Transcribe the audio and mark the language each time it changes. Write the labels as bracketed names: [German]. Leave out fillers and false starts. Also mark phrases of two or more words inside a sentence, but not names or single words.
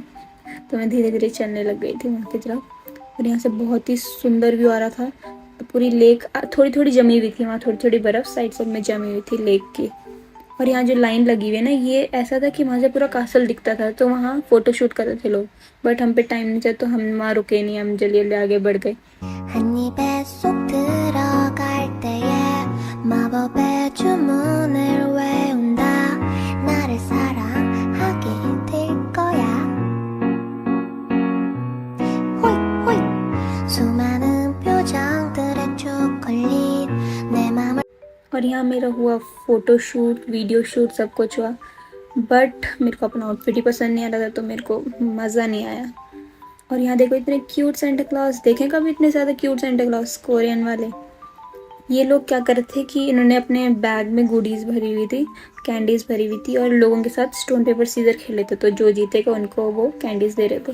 [Hindi] तो मैं धीरे धीरे चलने लग गई थी वहाँ की तरफ। और यहाँ से बहुत ही सुंदर व्यू आ रहा था। पूरी लेक थोड़ी थोड़ी जमी हुई थी, वहाँ थोड़ी थोड़ी बर्फ़ [English] side side [Hindi] में जमी हुई थी लेक की। और यहाँ जो लाइन लगी हुई है ना, ये ऐसा था कि वहाँ से पूरा कासल दिखता था, तो वहाँ फ़ोटोशूट कर रहे थे लोग। बट हम पे टाइम नहीं था तो हम वहाँ रुके नहीं, हम जल्दी जल्दी आगे बढ़ गए। [Korean] 한 입에 쏙 들어갈 때에 마법의 주문을 외운다. 나를 사랑하게 될 거야. 호이 호이 수많은 표정들의 초콜릿 내 맘을. [Hindi] और यहाँ मेरा हुआ फ़ोटोशूट, [English] video shoot, [Hindi] सब कुछ हुआ। बट मेरे को अपना आउटफिट ही पसंद नहीं आ रहा था, तो मेरे को मज़ा नहीं आया। और यहाँ देखो इतने क्यूट सेंटा क्लॉज, देखें कभी इतने ज़्यादा क्यूट सेंटा क्लॉज कोरियन वाले। ये लोग क्या कर रहे थे कि इन्होंने अपने बैग में गुडीज़ भरी हुई थी, कैंडीज़ भरी हुई थी, और लोगों के साथ [English] stone paper scissor [Hindi] खेले थे, तो जो जीतेगा उनको वो कैंडीज़ दे रहे थे।